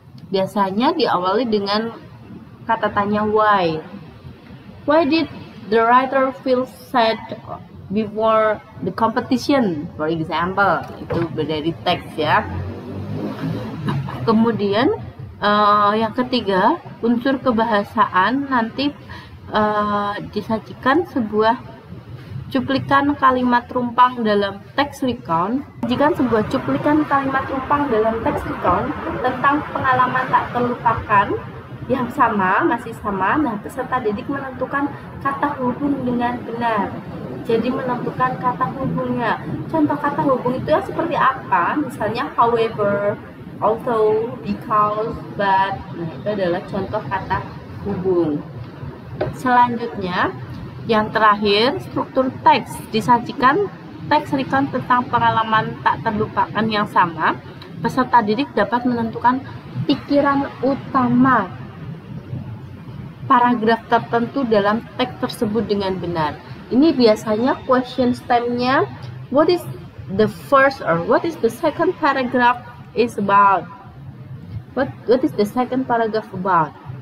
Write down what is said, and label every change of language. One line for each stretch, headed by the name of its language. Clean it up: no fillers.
Indonesian: Biasanya diawali dengan kata tanya why.
English: Why did the writer feel sad before the competition, for example?
Indonesian: Itu dari teks, ya. Kemudian yang ketiga, unsur kebahasaan, nanti disajikan sebuah cuplikan kalimat rumpang dalam teks recount. Jika sebuah cuplikan kalimat rumpang dalam teks recount tentang pengalaman tak terlupakan yang sama, masih sama. Nah, peserta didik menentukan kata hubung dengan benar. Jadi menentukan kata hubungnya. Contoh kata hubung itu seperti apa? Misalnya however, although, because, but. Nah, itu adalah contoh kata hubung. Selanjutnya, yang terakhir, struktur teks. Disajikan teks recount tentang pengalaman tak terlupakan yang sama. Peserta didik dapat menentukan pikiran utama paragraf tertentu dalam teks tersebut dengan benar. Ini biasanya
English: question stem-nya what is the first or what is the second paragraph is about. What is the second paragraph about?